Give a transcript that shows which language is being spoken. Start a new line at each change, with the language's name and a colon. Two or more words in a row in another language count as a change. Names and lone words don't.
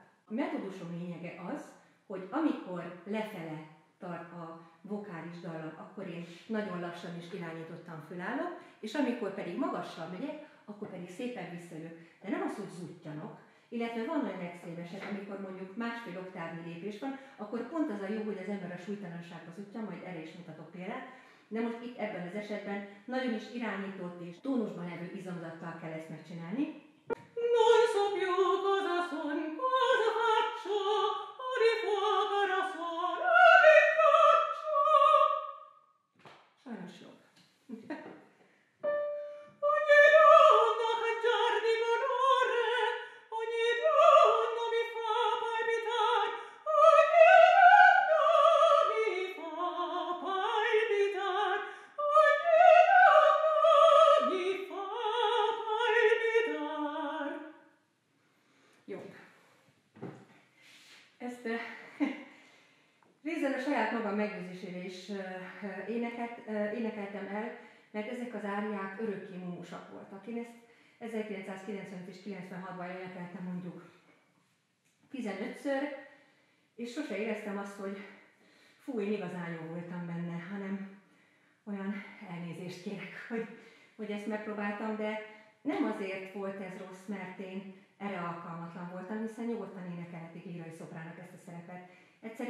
Hungarian: A metódusom lényege az, hogy amikor lefele tart a vokális dallam, akkor én nagyon lassan és irányítottan fölállok, és amikor pedig magassal megyek, akkor pedig szépen visszajövök. De nem az, hogy zuttyanok, illetve van olyan extrém eset, amikor mondjuk másfél oktávnyi lépés van, akkor pont az a jó, hogy az ember a súlytalanságba zuttyan, majd erre is mutatok példát. De most itt ebben az esetben nagyon is irányított és tónusban levő izomzattal kell ezt megcsinálni.
Italian: Non so più cosa son, cosa faccio, di fuoco la suona di faccio.
Hungarian: Sajnos jobb.
Italian: Ogni donna cangiar di colore, ogni donna mi fa palpitar, ogni donna mi fa palpitar, ogni donna mi fa palpitar.
Hungarian: Jó. Ezt részben a saját magam meggyőzésére is énekeltem el, mert ezek az áriák örökké mumusak voltak. Én ezt 1995 és 96-ban énekeltem mondjuk 15-ször, és sose éreztem azt, hogy fú, én igazán jó voltam benne, hanem olyan elnézést kérek, hogy ezt megpróbáltam, de nem azért volt ez rossz, mert én erre alkalmatlan voltam, hiszen nyugodtan énekelhetik lírai szopránok ezt a szerepet.